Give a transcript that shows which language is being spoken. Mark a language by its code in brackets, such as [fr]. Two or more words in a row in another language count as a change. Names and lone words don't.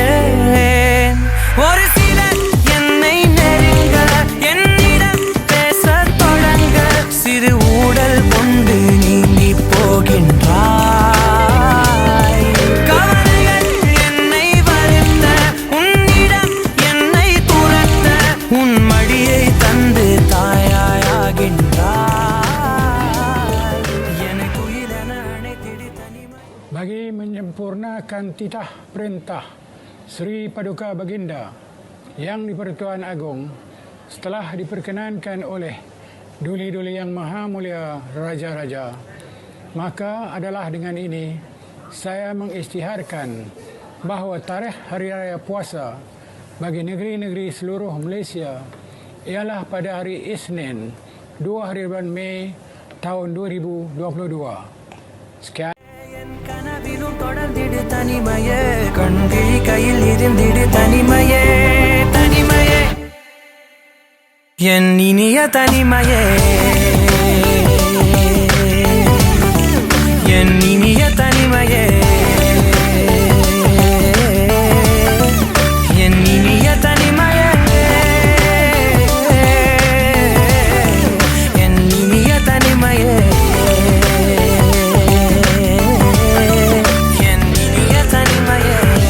[ta] ஒரு சிலர் என்னை நெருங்க, என்னிடம் பேசத் தொடங்க, சிறு ஊடல் கொண்டு நீங்கி போகின்றாய். கவலைகள் என்னை வருத்த, உன்னிடம் என்னை துரத்த, உன் மடியை தந்து தாயாயாகின்றாய். எனக்கு உயிரென அணைத்திடு தனிமை. [ms] Bagi menyempurnakan titah perintah Sri Paduka Baginda Yang di-Pertuan Agong, setelah diperkenankan oleh Duli-Duli Yang Maha Mulia Raja-Raja, maka adalah dengan ini saya mengisytiharkan bahawa tarikh Hari Raya Puasa bagi negeri-negeri seluruh Malaysia ialah pada hari Isnin 2 hari bulan Mei tahun 2022. Sekian. [ta] கனவிலும் தொடர்ந்திடு தனிமையே, கண்கிழி கையில் இருந்திடு தனிமையே, தனிமையே. என் இனிய தனிமையே, என் இனிய தனிமையே, என் இனிய தனிமையே, என் இனிய தனிமையே, என் இனிய தனிமையே.